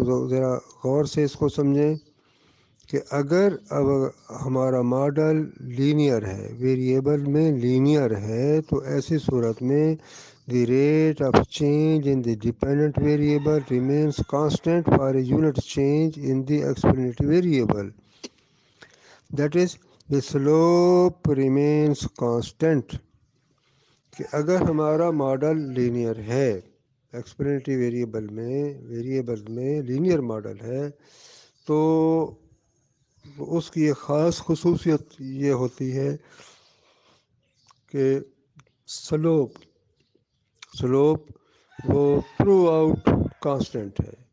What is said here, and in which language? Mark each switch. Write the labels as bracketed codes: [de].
[ur] ذرا غور سے اس کو سمجھیں کہ اگر اب ہمارا ماڈل لینئر ہے ویریبل میں لینئر ہے تو ایسی صورت میں [en] The rate of change in the dependent variable remains constant for a unit change in the explanatory variable. That is the slope remains constant. [ur] کہ اگر ہمارا ماڈل لینئر ہے ایکسپلینیٹری ویریبل میں لینئر ماڈل ہے تو اس کی ایک خاص خصوصیت یہ ہوتی ہے کہ سلوپ وہ تھرو آؤٹ کانسٹنٹ ہے.